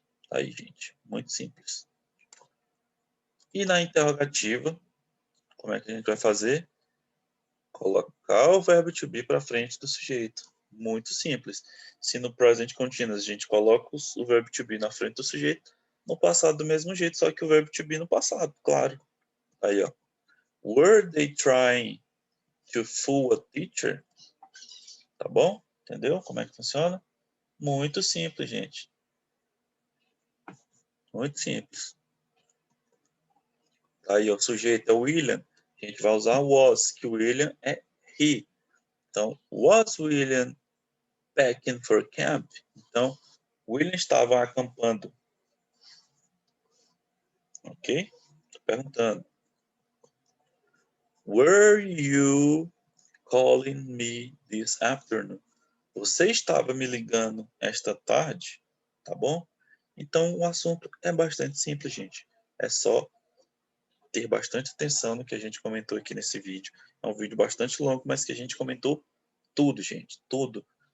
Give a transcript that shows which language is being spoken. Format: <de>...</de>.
<pt>Aí, gente, muito simples. E na interrogativa, como é que a gente vai fazer? Colocar o verbo to be para frente do sujeito. Muito simples. Se no present continuous a gente coloca o verbo to be na frente do sujeito, no passado do mesmo jeito, só que o verbo to be no passado, claro. Aí, ó.</pt> <en>Were they trying to fool a teacher?</en> <pt>Tá bom? Entendeu como é que funciona? Muito simples, gente. Muito simples. Aí, ó, o sujeito é o William. A A gente vai usar was, que o William é he.</pt> <en>Então, was William packing for camp?</en> <pt>Então, William estava acampando. Ok? Estou perguntando.</pt> <en>Were you calling me this afternoon?</en> <pt>Você estava me ligando esta tarde? Tá bom? Então, o assunto é bastante simples, gente. É só ter bastante atenção no que a gente comentou aqui nesse vídeo. É um vídeo bastante longo, mas que a gente comentou tudo, gente. Tudo.</pt>